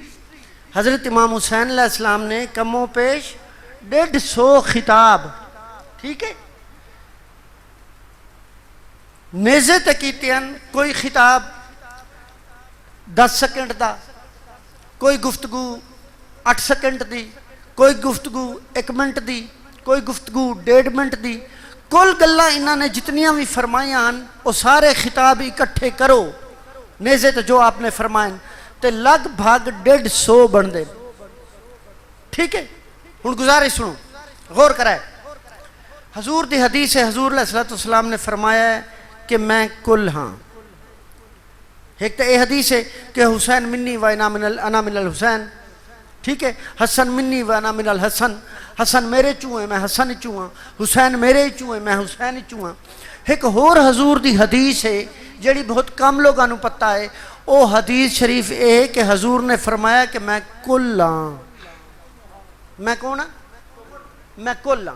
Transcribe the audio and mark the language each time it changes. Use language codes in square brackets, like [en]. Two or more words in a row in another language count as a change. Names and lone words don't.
[pa] حضرت امام حسین علیہ السلام نے کم و پیش 150 خطاب, ٹھیک ہے, نیزے تے کیتے ہیں. کوئی خطاب 10 سیکنڈ دا, کوئی گفتگو 8 سیکنڈ دی, کوئی گفتگو 1 منٹ دی, کوئی گفتگو 1.5 منٹ دی. کل گلاں انہاں نے جتنیاں بھی فرمائیاں ہیں وہ سارے خطاب اکٹھے کرو نیزے تے جو آپ نے فرمائیں تے لگ بھگ 150 بن دے, ٹھیک ہے. ہن گزارش سنو, غور کرائے. حضور دی حدیث ہے, حضور علیہ السلام نے فرمایا ہے کہ میں کل ہاں. ایک تو یہ حدیث ہے کہ [ar] حسین منی و انا من الحسین, [pa] ٹھیک ہے, [ar] حسن منی و انا من الحسن, [pa] حسن میرے چوں ہے میں حسن چوں ہاں, حسین میرے چوں ہے میں حسین چوں ہاں. ایک اور حضور دی حدیث ہے جڑی بہت کم لوگوں کو پتہ ہے, او حدیث شریف ہے کہ حضور نے فرمایا کہ میں کل ہاں. میں کون ہاں؟ میں کل ہاں.